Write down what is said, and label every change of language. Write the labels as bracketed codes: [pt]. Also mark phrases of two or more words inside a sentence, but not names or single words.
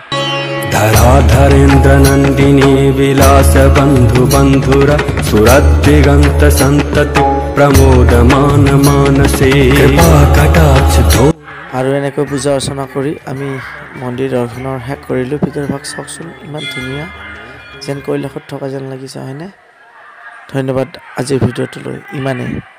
[sa] धराधरेन्द्र नन्दिनी विलास बन्धु बन्धुर सुरद्दिगन्त सन्तति प्रमोदमान मानसे कटाक्ष। [as] আৰু এনেকৈ পূজা অৰ্চনা কৰি আমি মন্দিৰ দৰ্শনৰ শেষ কৰিলোঁ। ভিতৰ ভাগ চাওকচোন, ইমান ধুনীয়া, যেন কৈলাশত থকা যেন লাগিছে, হয়নে? ধন্যবাদ আজিৰ ভিডিঅ'টোলৈ ইমানেই।